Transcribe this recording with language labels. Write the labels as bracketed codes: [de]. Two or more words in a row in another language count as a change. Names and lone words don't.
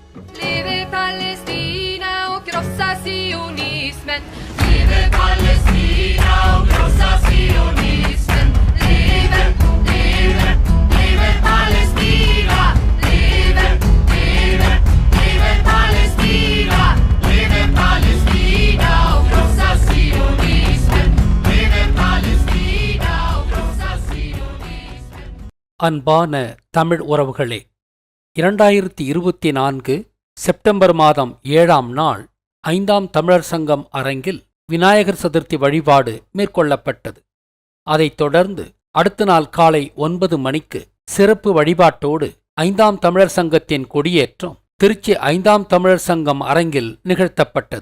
[sv] Leve Palestina och krossa sionismen. Leve Palestina och krossa sionismen. Leve, leve, leve Palestina. Leve, leve, leve Palestina. Leve Palestina och krossa sionismen. Leve Palestina och krossa sionismen. [ta] அன்பான தமிழ் உறவுகளே, 2024 செப்டம்பர் மாதம் 7ஆம் நாள் 5ஆம் தமிழர் சங்கம் அரங்கில் விநாயகர் சதுர்த்தி வழிபாடு மேற்கொள்ளப்பட்டது. அதைத் தொடர்ந்து அடுத்த நாள் காலை 9 மணிக்கு சிறப்பு வழிபாட்டோடு 5ஆம் தமிழர் சங்கத்தின் கொடியேற்றம் திருச்சி 5ஆம் தமிழர் சங்கம் அரங்கில் நிகழ்த்தப்பட்டது.